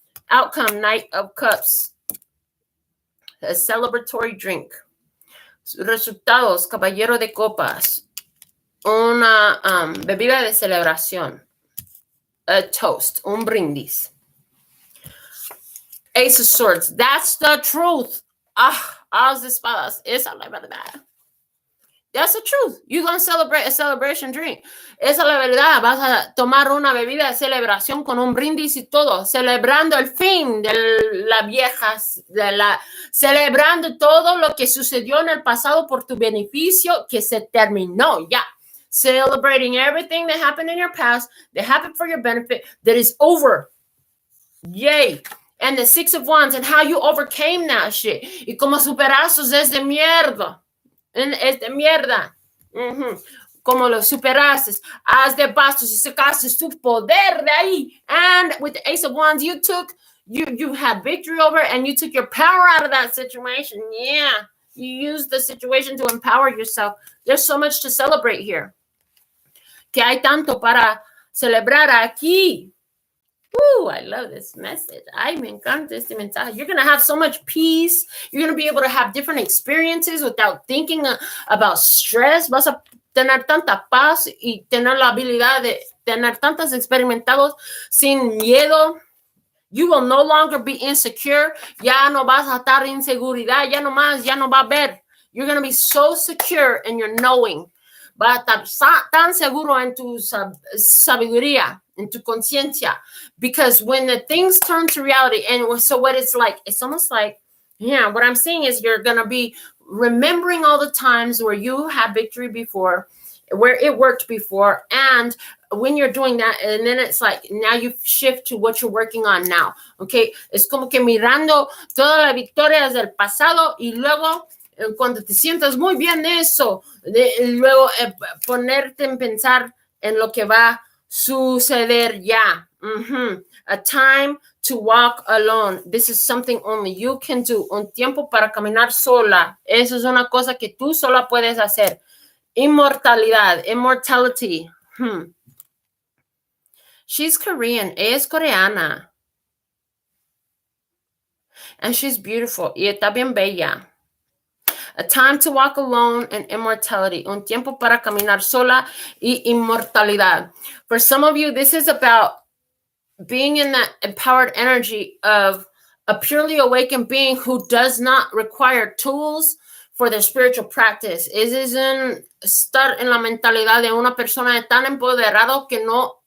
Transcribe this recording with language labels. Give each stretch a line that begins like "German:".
English: Outcome, Knight of Cups, a celebratory drink.
Spanish: Resultados, Caballero de Copas, una bebida de celebración,
English: a toast,
Spanish: un brindis.
English: Ace of Swords, that's the truth.
Spanish: As de espadas, esa es la verdad.
English: That's the truth. You're going to celebrate a celebration drink.
Spanish: Esa es la verdad. Vas a tomar una bebida de celebración con un brindis y todo, celebrando el fin de la vieja, celebrando todo lo que sucedió en el pasado por tu beneficio que se terminó ya.
English: Celebrating everything that happened in your past, that happened for your benefit, that is over. Yay. And the Six of Wands and how you overcame that shit.
Spanish: Y cómo superaste desde mierda. Es de mierda. Como lo superaste. Haz de bastos y sacaste tu poder de ahí.
English: And with the Ace of Wands, you had victory over and you took your power out of that situation. Yeah. You used the situation to empower yourself. There's so much to celebrate here.
Spanish: Que hay tanto para celebrar aquí.
English: Ooh, I love this message.
Spanish: Ay, me encanta este mensaje.
English: You're going to have so much peace. You're going to be able to have different experiences without thinking about stress.
Spanish: Vas a tener tanta paz y tener la habilidad de tener tantos experimentados sin miedo.
English: You will no longer be insecure.
Spanish: Ya no vas a estar inseguridad. Ya no va a haber.
English: You're going to be so secure in your knowing.
Spanish: Va a estar tan seguro en tu sabiduría, en tu conciencia.
English: Because when the things turn to reality, and so what it's like, it's almost like, yeah, what I'm saying is you're going to be remembering all the times where you had victory before, where it worked before, and when you're doing that, and then it's like, now you shift to what you're working on now, okay?
Spanish: Es como que mirando todas las victorias del pasado y luego cuando te sientas muy bien de eso, luego ponerte en pensar en lo que va a suceder ya.
English: A time to walk alone. This is something only you can do.
Spanish: Un tiempo para caminar sola. Eso es una cosa que tú sola puedes hacer. Immortalidad.
English: Immortality. She's Korean.
Spanish: Ella es coreana.
English: And she's beautiful.
Spanish: Y está bien bella.
English: A time to walk alone and immortality.
Spanish: Un tiempo para caminar sola y inmortalidad.
English: For some of you, this is about being in that empowered energy of a purely awakened being who does not require tools for their spiritual practice.
Spanish: Es estar en la mentalidad de una persona tan empoderado que no